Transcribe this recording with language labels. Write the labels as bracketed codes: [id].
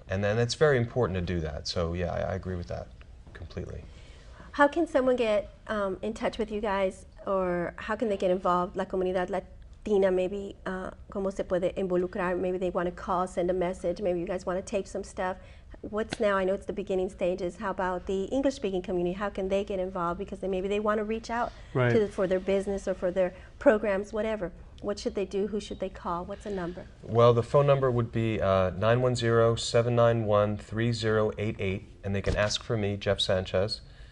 [en] And then it's very important to do that. So yeah, I agree with that completely. How can someone get in touch with you guys, or how can they get involved? [es] La comunidad latina, [en] maybe, [es] ¿cómo se puede involucrar? [en] Maybe they want to call, send a message. Maybe you guys want to tape some stuff. What's now? I know it's the beginning stages. How about the English-speaking community? How can they get involved? Because maybe they want to reach out for their business or for their programs, whatever. What should they do? Who should they call? What's a number? Well, the phone number would be 910-791-3088, and they can ask for me, Jeff Sanchez.